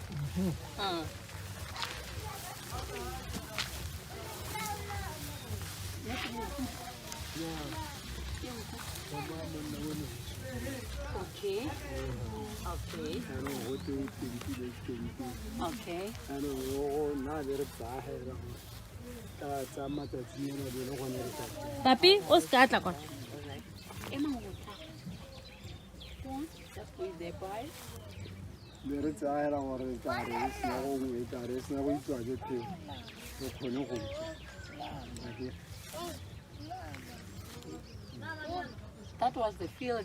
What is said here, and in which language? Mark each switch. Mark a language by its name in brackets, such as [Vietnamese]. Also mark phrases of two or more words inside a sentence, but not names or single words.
[English] Okay. Okay. Okay. Papi, [Northern Sotho] o ska tla kwa. [English] Just put it there, boy. That was the field.